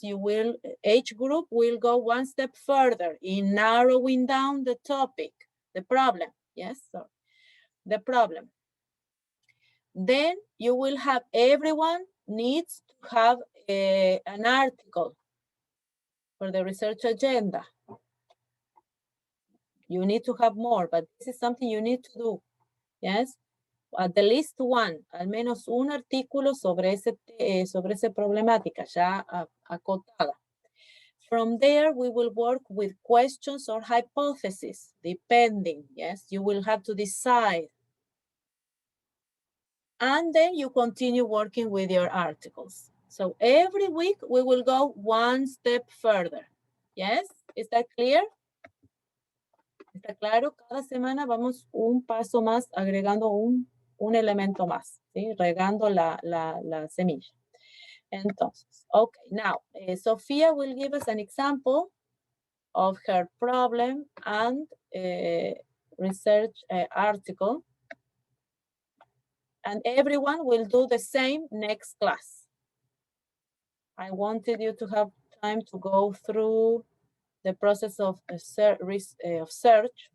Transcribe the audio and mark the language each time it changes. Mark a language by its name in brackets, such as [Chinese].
[English] You will, each group will go one step further in narrowing down the topic, the problem, yes, so the problem. Then you will have, everyone needs to have an article for the research agenda. You need to have more, but this is something you need to do, yes? At the least one, [Spanish] al menos un artículo sobre esa problemática ya acotada. [English] From there, we will work with questions or hypotheses, depending, yes? You will have to decide. And then you continue working with your articles. So every week, we will go one step further. Yes? Is that clear? [Spanish] ¿Está claro? Cada semana vamos un paso más, agregando un elemento más, ¿sí? Regando la semilla. [English] Entonces, okay, now, Sophia will give us an example of her problem and research article. And everyone will do the same next class. I wanted you to have time to go through the process of search.